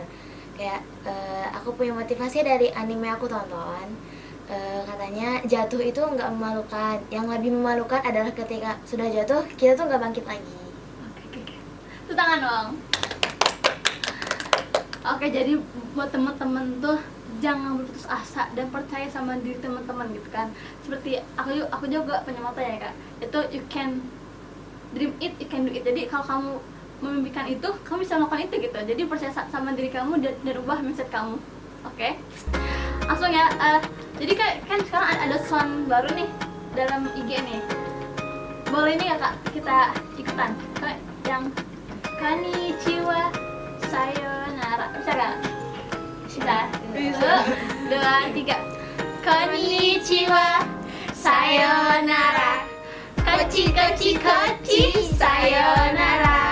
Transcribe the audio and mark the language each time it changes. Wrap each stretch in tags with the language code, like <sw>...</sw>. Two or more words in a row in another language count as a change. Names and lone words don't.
<id>Kayak aku punya motivasi dari anime aku tonton, katanya jatuh itu nggak memalukan, yang lebih memalukan adalah ketika sudah jatuh kita tuh nggak bangkit lagi. Oke. Tepuk tangan dong. Oke, jadi buat teman-teman tuh jangan berputus asa dan percaya sama diri teman-teman gitu kan. Seperti aku juga punya motto ya kak, itu</id> <en>you can dream it, you can do it.</en> <id>Jadi kalau kamu memimpikan itu, kamu bisa melakukan itu gitu. Jadi percaya sama diri kamu dan ubah mindset kamu. Oke? Langsung ya. Jadi kan sekarang ada sound baru nih dalam IG nih. Boleh nih ya kak, kita ikutan yang</id> <ja>こんにちは、さようなら.</ja> <id>Bisa gak? Bisa. 1, 2, 3.</id> <ja>こんにちは、さようなら. こっちこっちこっち、さようなら.</ja>